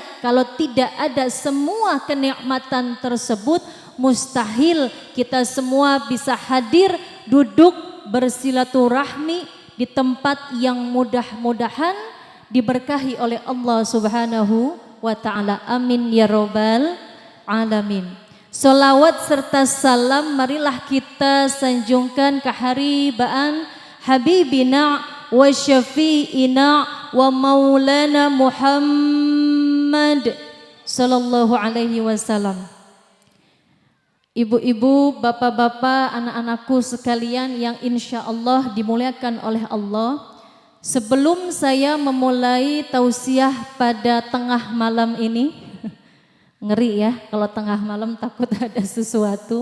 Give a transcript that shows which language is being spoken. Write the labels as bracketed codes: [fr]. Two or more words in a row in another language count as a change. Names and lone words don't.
[id] Kalau tidak ada semua kenikmatan tersebut, mustahil kita semua bisa hadir, duduk bersilaturahmi di tempat yang mudah-mudahan diberkahi oleh Allah [ar] سبحانه وتعالى. آمين يا رب العالمين. [id] Salawat serta salam marilah kita sanjungkan keharibaan [ar] حبيبنا وشفيعنا ومولانا محمد صلى الله عليه وسلم. [id] Ibu-ibu, bapak-bapak, anak-anakku sekalian yang [ar] إن شاء الله [id] dimuliakan oleh Allah. Sebelum saya memulai tausiah pada tengah malam ini, ngeri ya kalau tengah malam takut ada sesuatu.